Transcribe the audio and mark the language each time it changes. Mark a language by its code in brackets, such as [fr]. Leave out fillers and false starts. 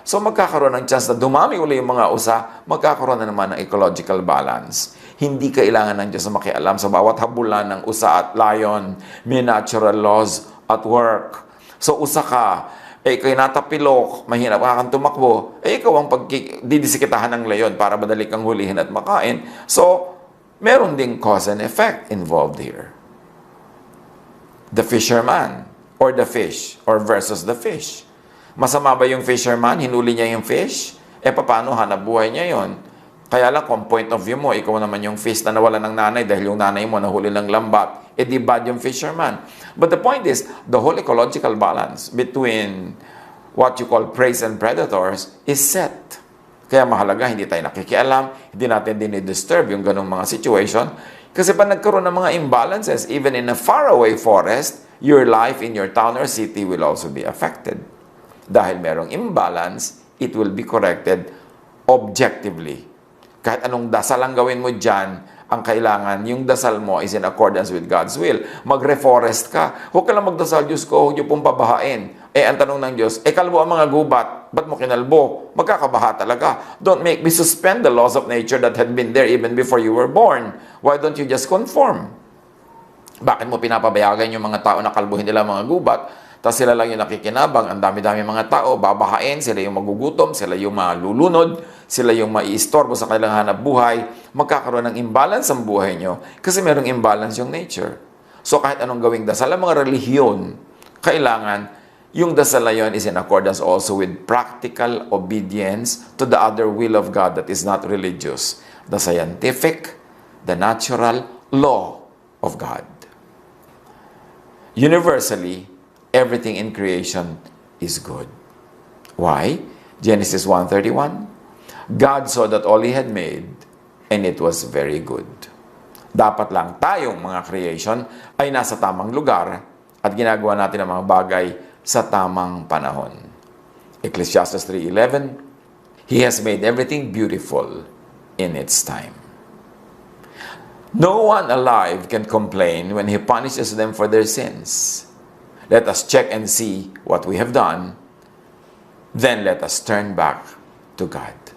[tl] So, magkakaroon ng chance na dumami uli yung mga usa, magkakaroon na naman ng ecological balance. Hindi kailangan ng Diyos na makialam sa bawat habulan ng usa at lion. [en] May natural laws at work. [tl] So, usa ka, ikaw'y natapilok, mahirap ka kang tumakbo, ikaw ang didisikitahan ng leon para madali kang hulihin at makain. [en] So, [tl] meron ding [en] cause and effect involved here. The fisherman or the fish or versus the fish. [tl] Masama ba yung fisherman? Hinuli niya yung fish? Paano hanap buhay niya yon? Kaya lang, kung point of view mo, ikaw naman yung fish na nawala ng nanay dahil yung nanay mo nahuli ng lambat, di bad yung fisherman. [en] But the point is, the whole ecological balance between what you call preys and predators is set. [tl] Kaya mahalaga, hindi tayo nakikialam, hindi natin dinidisturb yung ganong mga situation. Kasi pa nagkaroon ng mga [en] imbalances, even in a faraway forest, your life in your town or city will also be affected. [tl] Dahil merong [en] imbalance, it will be corrected objectively. [tl] Kahit anong dasal ang gawin mo dyan, ang kailangan, yung dasal mo [en] is in accordance with God's will. [tl] Mag-reforest ka. Huwag ka lang magdasal, Diyos ko, huwag niyo pong pabahain. Ang tanong ng Diyos, kalbo ang mga gubat, ba't mo kinalbo? Magkakabaha talaga. [en] Don't make me suspend the laws of nature that had been there even before you were born. Why don't you just conform? [tl] Bakit mo pinapabayagan yung mga tao na kalbuhin nila mga gubat? Tapos sila lang yung nakikinabang, ang dami-dami mga tao, babahain, sila yung magugutom, sila yung malulunod, sila yung maiistorbo sa kanilang hanap buhay, magkakaroon ng imbalance ang buhay nyo kasi merong imbalance yung nature. So kahit anong gawing dasal, ang mga relihiyon, kailangan yung dasal na yun [en] is in accordance also with practical obedience to the other will of God that is not religious, the scientific, the natural law of God. Universally, everything in creation is good. Why? Genesis 1:31. God saw that all He had made, and it was very good. [tl] Dapat lang tayong mga creation ay nasa tamang lugar at ginagawa natin ang mga bagay sa tamang panahon. [en] Ecclesiastes 3:11, He has made everything beautiful in its time. No one alive can complain when He punishes them for their sins. Let us check and see what we have done. Then let us turn back to God.